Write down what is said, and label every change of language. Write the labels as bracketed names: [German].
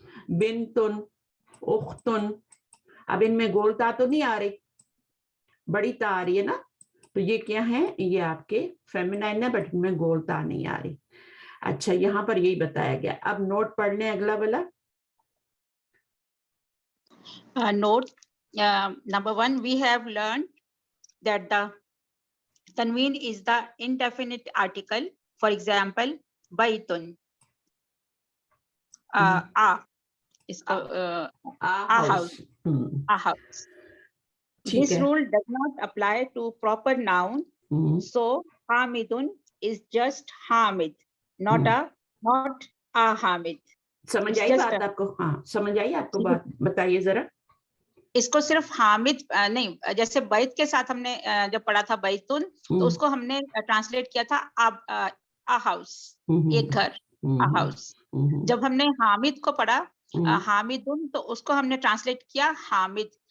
[Hindi] बिनतुन, उख्तुन, अब इनमें गोल ता तो नहीं आ रही, बड़ी ता आ रही है ना, तो ये क्या है, ये आपके फेमिनाइन है, बट इनमें गोल ता नहीं आ रही। अच्छा, यहाँ पर यही बताया गया। अब नोट पढ़ लें अगला वाला। [English] Note number 1, we have learned that the tanween is the indefinite article. For example, baitun, [Hindi] इसको [English] a house, a house. This rule does not apply to proper noun. So hamidun is just hamid, not a hamid. [Hindi] समझ आई बात आपको? हाँ, समझ आई आपको बात, बताइए जरा। इसको सिर्फ हामिद नहीं, जैसे बैत के साथ हमने जब पढ़ा था बैतुन, तो उसको हमने ट्रांसलेट किया था [English] a house, [Hindi] एक घर, आ हाउस। जब हमने हामिद को पढ़ा, हामिदुन, तो उसको हमने ट्रांसलेट किया हामिद।